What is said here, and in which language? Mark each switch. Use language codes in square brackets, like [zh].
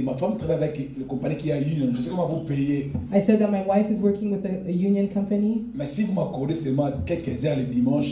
[fr] Ma femme travaille avec une compagnie qui a Union. Je sais comment vous payez. [en] I said that my wife is working with a union company. [fr] Mais si vous m'accordez seulement quelques heures le dimanche,